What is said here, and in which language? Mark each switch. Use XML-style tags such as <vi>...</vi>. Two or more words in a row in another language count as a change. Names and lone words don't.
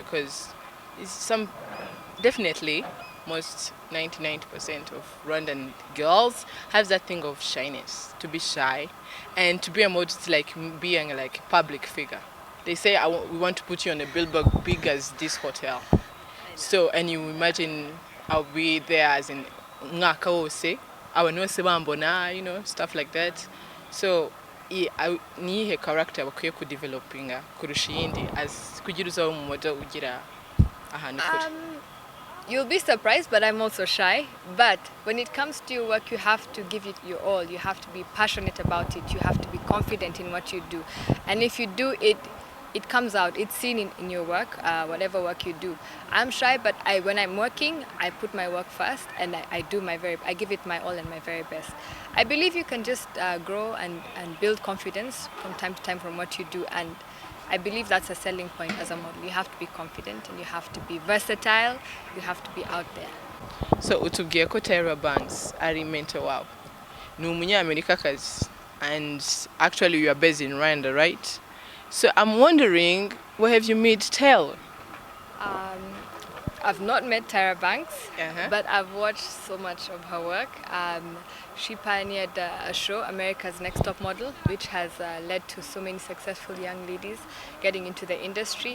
<en>Because some definitely most 99% of Rwandan girls have that thing of shyness, to be shy, and to be a model is like being like a public figure. They say we want to put you on a billboard big as this hotel. So and you imagine I'll be there as in</en> <rw>ngaka wose, abantu bose bambona,</rw> <en>stuff like that.</en> <rw>So niyihe character bakwiye ku developinga kurusha iyindi as kugira uzaho mu model ugira ahantu kure?</rw> <en>You'll be surprised, but I'm also shy. But when it comes to your work, you have to give it your all. You have to be passionate about it. You have to be confident in what you do. And if you do it, it comes out. It's seen in your work, whatever work you do. I'm shy, but when I'm working, I put my work first, and I give it my all and my very best. I believe you can just grow and build confidence from time to time from what you do, and I believe that's a selling point as a model. You have to be confident and you have to be versatile. You have to be out there.</en> <rw>So utubwiye ko Tyra Banks ari mentor wawe. Ni umunyamerikakazi,</rw> <en>and actually you are based in Rwanda, right? So I'm wondering, where have you met Tyra? I've not met Tyra Banks, Uh-huh. but I've watched so much of her work. She pioneered a show, America's Next Top Model, which has led to so many successful young ladies getting into the industry.</en>